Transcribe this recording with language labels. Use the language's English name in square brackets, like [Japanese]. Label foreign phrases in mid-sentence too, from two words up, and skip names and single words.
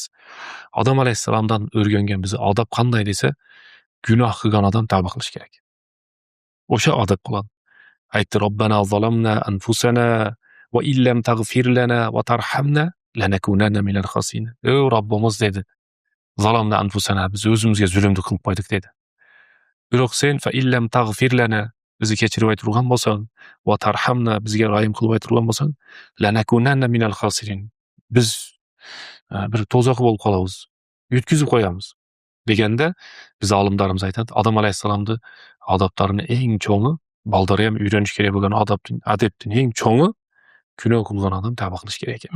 [Uzbek] Odam alayhissalomdan o'rgangan bizni adab qanday desa, gunoh qilgan odam tavba qilish kerak. O'sha adab qiladi. [Arabic] Aytdi: "ربنا ظلمنا أنفسنا وإن لم تغفر لنا وترحمنا لنكونن من الخاسرين." [Uzbek] Ey Robbimiz dedi. [Arabic] ظلمنا أنفسنا, [Uzbek] biz o'zimizga zulmni qilib qo'ydik dedi. Biroq sen [Arabic] فإن لم تغفر لنا, [Uzbek] bizni kechirib ayturgan bo'lsang, [Arabic] وترحمنا, [Uzbek] bizga rahim qilib ayturgan bo'lsang, [Arabic] لنكونن من الخاسرين. [Uzbek] Biz bir to'zoq bo'lib qolamiz, yutkizib qo'yamiz deganda biz olimlarimiz aytadi, Odam alayhissalomni odoblarini eng cho'ngi, baldari ham o'rganish kerak bo'lgan adabning eng cho'ngi gunoh qilgan odam tavba qilish kerak ekan.